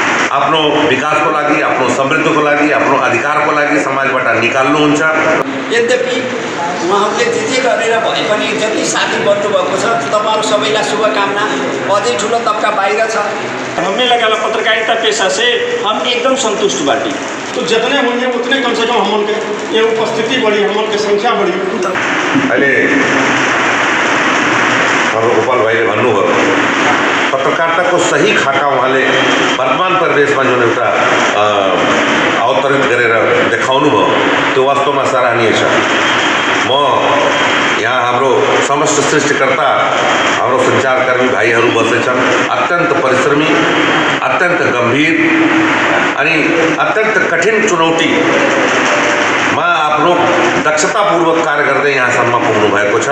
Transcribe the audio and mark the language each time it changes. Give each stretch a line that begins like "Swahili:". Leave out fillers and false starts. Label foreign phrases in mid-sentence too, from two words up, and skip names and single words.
Nepali: आफ्नो विकासको लागि, आफ्नो समृद्धिको लागि, आफ्नो अधिकारको लागि समाजबाट निकाल्नुहुन्छ। यद्यपि उहाँहरूले जे गरेर भए पनि जति साथी बन्नुभएको छ तपाईँहरू सबैलाई शुभकामना। अझै ठुलो तबका बाहिर छ।
Bhojpuri: हमने लगा पत्रकारिता पेशा से हम एकदम संतुष्ट बाटी। तो जितने होंगे उतने कम से कम हमन के ये उपस्थिति बढ़ी, हमन के संख्या बढ़ी।
Nepali: अहिले हाम्रो गोपाल भाइले भन्नुभयो पत्रकारिताको सही खाका उहाँले वर्तमान परिवेशमा जुन एउटा अवतरित गरेर देखाउनु भयो त्यो वास्तवमा सराहनीय छ। म यहाँ हाम्रो समस्त सृष्टिकर्ता हाम्रो सञ्चारकर्मी भाइहरू बसेछन्, अत्यन्त परिश्रमी, अत्यन्त गम्भीर अनि अत्यन्त कठिन चुनौतीमा आफ्नो दक्षतापूर्वक कार्य गर्दै यहाँसम्म पुग्नु भएको छ।